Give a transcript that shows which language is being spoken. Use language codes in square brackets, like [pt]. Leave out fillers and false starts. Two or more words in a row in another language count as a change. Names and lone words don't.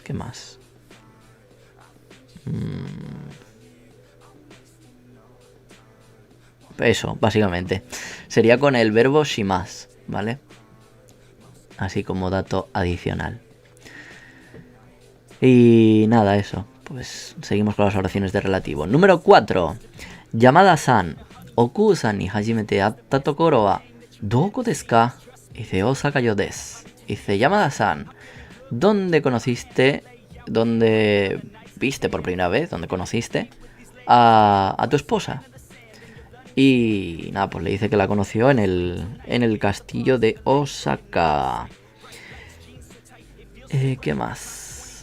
[es] ¿Qué más? Eso, básicamente. Sería con el verbo shimas, ¿vale? Así como dato adicional. Y nada, eso. Pues seguimos con las oraciones de relativo. Número 4. [ja] 山田さん、奥さんに初めて会ったところはどこですか? Dice 大阪城です. [es] Dice Yamada-san, ¿dónde viste por primera vez, dónde conociste a tu esposa? Y nada, pues le dice que la conoció en el castillo de Osaka. ¿Qué más?